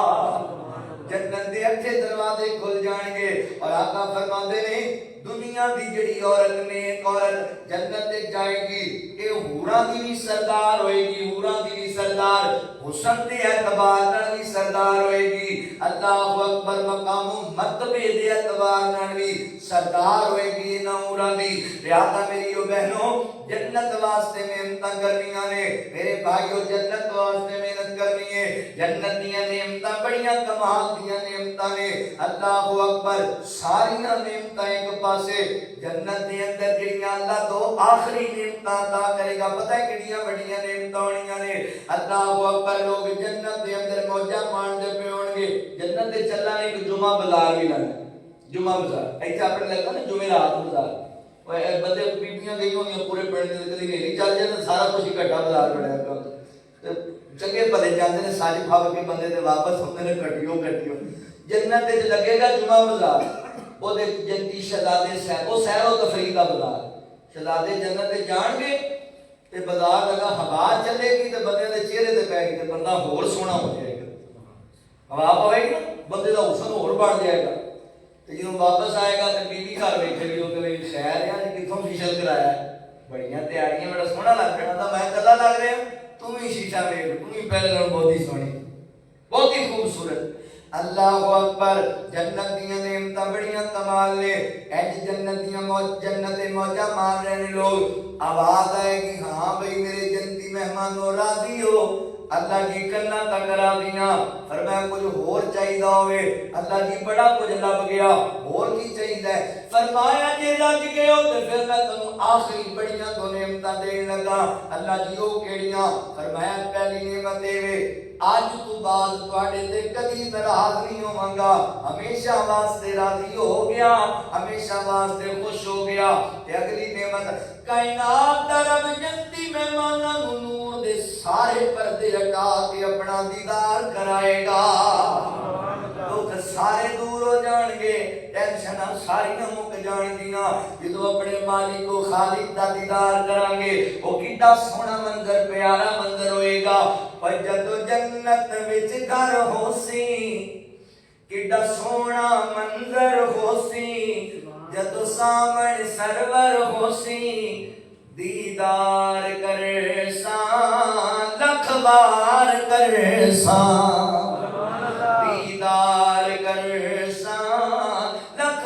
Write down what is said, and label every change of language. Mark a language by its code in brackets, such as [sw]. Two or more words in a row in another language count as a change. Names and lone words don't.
[pa] جنت دے 8 دروازے کھل جان گے اور [ur] آقا فرماتے ہیں [pa] دنیا دی جڑی عورت نیک عورت جنت تے جائے گی اے حوراں دی بھی سردار ہوئے گی حوراں دی بھی سردار حسن دے اعتبار نال بھی سردار ہوئے گی اللہ اکبر مقام و مرتبے دے اعتبار نال بھی سردار ہوئے گی نہ حوراں دی لہذا میری بہنوں جنت واسطے محنت کرنیاں نے میرے بھائیو جنت واسطے محنت کرنی ہے جنت دیاں نعمتاں بڑیاں کمال دیاں نعمتاں نے اللہ اکبر ساری نعمتاں ایک پاسے جنت دے اندر جڑیاں اللہ تو آخری نعمتاں عطا کرے گا پتہ ہے کڑیاں بڑیاں نعمتاں ہونیاں نے اللہ اکبر لوگ جنت دے اندر موجاں مانتے پے ہون گے جنت دے چلنا ایک جمعہ بازار بھی لگا جمعہ بازار ایتھے اپنے لگا نا جمعرات بازار بندے بیبیاں گئی ہوں پورے پڑھنے دے کدی نہیں چل جائے سارا کچھ اکٹھا بازار بڑھیا پیا چنگے بھلے جاندے نے ساری کھا کے بندے تے واپس ہوندے نے کٹیو جنت تے لگے گا جمعہ بازار او دے جنتی شہزادے سیر او سیر و تفریح دا بازار شہزادے جنت تے جان گے تے بازار لگا ہوا چلے گی تے بندے دے چہرے تے پے گی تے بندہ ہور سونا ہو جائے گا ہوا پوے گی نا بندے دا حسن ہور بڑھ جائے گا تے جدوں واپس آئے گا تے بیوی گھر بیٹھے گی او تے خیر یار کتھوں فیشل کرایا ہے بڑیاں تیاریاں بڑا سونا [ur] لگ رہا تھا [pa] میں کلا لگ رہا ہوں تم ہی شیشہ ویکھ تم ہی پہلے نال بہت ہی سونی بہت ہی خوبصورت اللہ اکبر جنت دیاں نعمتاں بڑیاں کمال نے اج جنت دیاں جنت موجاں مار رہے نے لوگ آواز آئے گی ہاں بھئی میرے جنتی مہمانوں راضی ہو اللہ جی کنا تک کرا دیاں فرمایا کچھ ہور چاہیدا ہوئے اللہ جی بڑا کچھ لب گیا ہور کی چاہیدا ہے فرمایا جے رج گئے ہو تے پھر میں تانوں آخری بڑیاں دو نعمتاں دین لگا اللہ جی او کیڑیاں فرمایا پہلی نعمت اے وے آج تو بعد تواڈے تے کدی ناراض نہیں ہوواں گا ہمیشہ واسطے راضی ہو گیا ہمیشہ واسطے خوش ہو گیا تے اگلی نعمت کائنات دا رب جنتی مہماناں نوں نور دے سارے پردے ہٹا کے اپنا دیدار کرائے گا دکھ سارے دور ہو جان گے ٹینشناں ساریاں مک جان گیاں جدوں اپنے مالک و خالق دا دیدار کران گے او کیڈا سوہنا منظر پیارا منظر ہوئے گا پر جدوں جنت وچ گھر ہوسی کیڈا سوہنا منظر ہوسی جدوں سامنے سرور ہوسی دیدار کرے سان لکھ بار کرے سان دیدار کرے سان لکھ